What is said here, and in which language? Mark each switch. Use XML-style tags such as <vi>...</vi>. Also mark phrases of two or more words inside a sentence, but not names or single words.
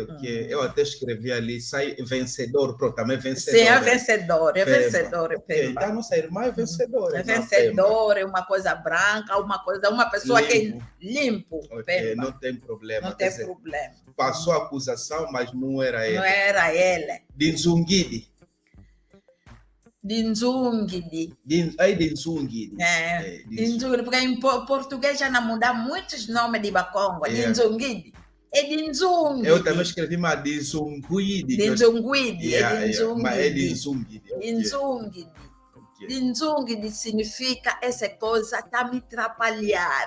<pt>Eu até escrevi ali, sai vencedor, pronto, também é vencedor. Sim, é vencedor, Pemba. Pemba. Então, nossa irmã é vencedora. É vencedor, é uma coisa branca, uma pessoa limpo. Que é limpo. Pemba. Não tem problema. Não tem problema. Passou a acusação, mas não era ele. Não era ele. De Nzungidi. Dinzungidi. Dinzungidi. Dinzungidi, porque em português já não muda muitos nomes de Bakongo. Dinzungidi. É Dinzungidi. Eu também escrevi, mas Dinzungidi. Dinzungidi. Mas é Dinzungidi. Dinzungidi. Dinzungidi significa essa coisa está me atrapalhar.</pt>